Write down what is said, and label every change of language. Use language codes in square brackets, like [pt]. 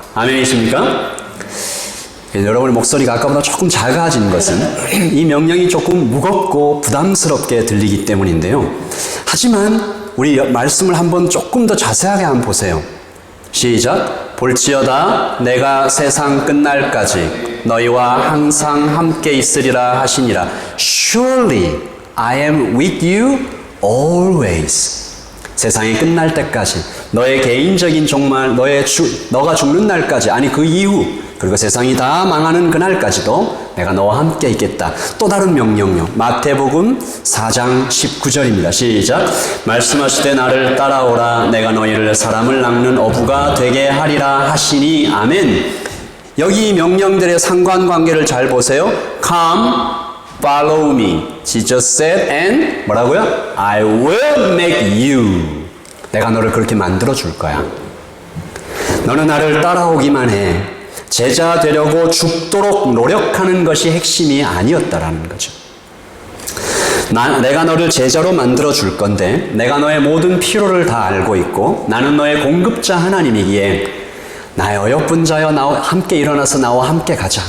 [ko] 아멘이십니까? 여러분의 목소리가 아까보다 조금 작아진 것은 이 명령이 조금 무겁고 부담스럽게 들리기 때문인데요. 하지만 우리 말씀을 한번 조금 더 자세하게 한번 보세요. 시작. 볼지어다 내가 세상 끝날까지 너희와 항상 함께 있으리라 하시니라. [en] Surely I am with you always. [ko] 세상이 끝날 때까지, 너의 개인적인 종말, 너가 죽는 날까지, 아니 그 이후, 그리고 세상이 다 망하는 그날까지도 내가 너와 함께 있겠다. 또 다른 명령요. 마태복음 4장 19절입니다. 시작. 말씀하시되 나를 따라오라. 내가 너희를 사람을 낚는 어부가 되게 하리라 하시니. 아멘. 여기 이 명령들의 상관관계를 잘 보세요. [en] Come, follow me. Jesus said and [ko] 뭐라고요? [en] I will make you. [ko] 내가 너를 그렇게 만들어 줄 거야. 너는 나를 따라오기만 해. 제자 되려고 죽도록 노력하는 것이 핵심이 아니었다라는 거죠. 내가 너를 제자로 만들어 줄 건데 내가 너의 모든 필요를 다 알고 있고 나는 너의 공급자 하나님이기에 나의 어여쁜 자여 나와 함께 일어나서 나와 함께 가자.